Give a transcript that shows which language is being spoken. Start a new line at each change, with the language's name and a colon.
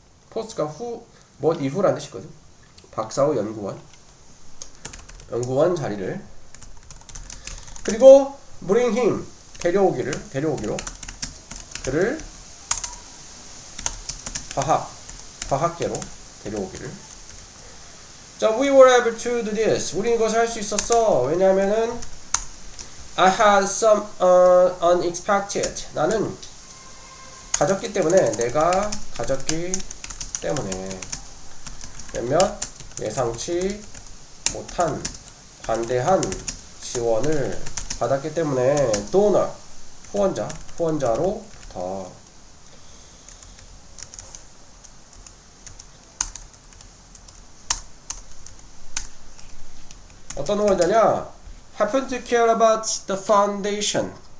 Korean: 포스트가 후 뭐 이후라는 뜻이거든. 박사 후 연구원 자리를. 그리고
English: bring him
Korean: 데려오기로 그를 과학계로 데려오기를.
English: 자, we were able to do this.
Korean: 우린 이것을 할 수 있었어. 왜냐하면은
English: I had some unexpected.
Korean: 나는 가졌기 때문에 내가 가졌기 때문에 몇몇 예상치 못한 관대한 지원을 받았기 때문에 donor 후원자로부터 어떤 후원자냐?
English: happen to care about the foundation.